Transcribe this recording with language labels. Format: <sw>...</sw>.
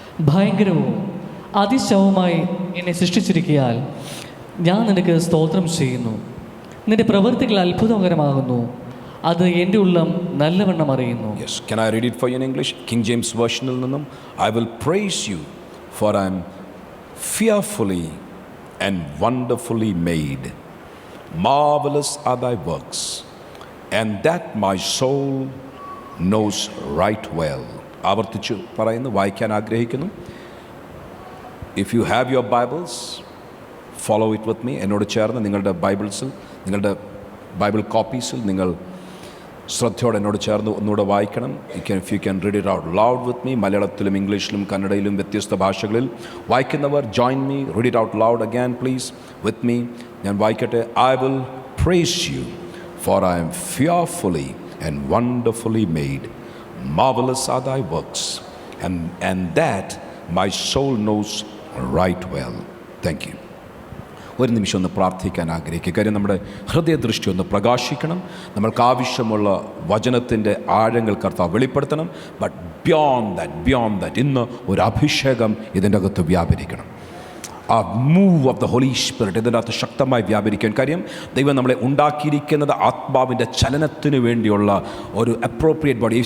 <ml>ഭയങ്കരവും അതിശയവുമായി എന്നെ സൃഷ്ടിച്ചിരിക്കയാൽ ഞാൻ നിനക്ക് സ്തോത്രം ചെയ്യുന്നു. നിന്റെ പ്രവൃത്തികൾ അത്ഭുതകരമാകുന്നു, അത് എൻ്റെ ഉള്ളം നല്ലവണ്ണം അറിയുന്നു.</ml> <en>Yes, can I read it for you in English? King James versionൽ നിന്നും, I will praise you for I am fearfully and wonderfully made. Marvelous are thy works, and that my soul knows right well.</en> <ml>ആവർത്തിച്ചു പറയുന്നു, വായിക്കാൻ ആഗ്രഹിക്കുന്നു.</ml> <en>If you have your Bibles, follow it with me.</en> <ml>എന്നോട് ചേർന്ന് നിങ്ങളുടെ ബൈബിൾസിൽ, നിങ്ങളുടെ Bible കോപ്പീസിൽ നിങ്ങൾ ശ്രദ്ധയോടെ എന്നോട് ചേർന്ന് ഒന്നുകൂടെ വായിക്കണം.</ml> <en>if you can read it out loud with me.</en> <ml>മലയാളത്തിലും ഇംഗ്ലീഷിലും കന്നഡയിലും വ്യത്യസ്ത ഭാഷകളിൽ വായിക്കുന്നവർ</ml> <en>join me, read it out loud again please with me.</en> <ml>ഞാൻ വായിക്കട്ടെ.</ml> <en>I will praise you for I am fearfully and wonderfully made. Marvelous are thy works, and that my soul knows right well. Thank you.</en> <ml>ഒരു നിമിഷം ഒന്ന് പ്രാർത്ഥിക്കാൻ ആഗ്രഹിക്കുക. കാര്യം നമ്മുടെ ഹൃദയദൃഷ്ടി ഒന്ന് പ്രകാശിക്കണം. നമ്മൾക്ക് ആവശ്യമുള്ള വചനത്തിൻ്റെ ആഴങ്ങൾ കർത്താവ് വെളിപ്പെടുത്തണം.</ml> <en>but beyond that</en> <ml>ഇന്ന് ഒരു അഭിഷേകം ഇതിൻ്റെ അകത്ത് വ്യാപരിക്കണം.</ml> <en>ആ move of the Holy Spirit</en> <ml>ഇതിൻ്റെ അകത്ത് ശക്തമായി വ്യാപരിക്കാൻ. കാര്യം ദൈവം നമ്മളെ ഉണ്ടാക്കിയിരിക്കുന്നത് ആത്മാവിൻ്റെ ചലനത്തിന് വേണ്ടിയുള്ള ഒരു അപ്രോപ്രിയേറ്റ് ബോഡി.</ml>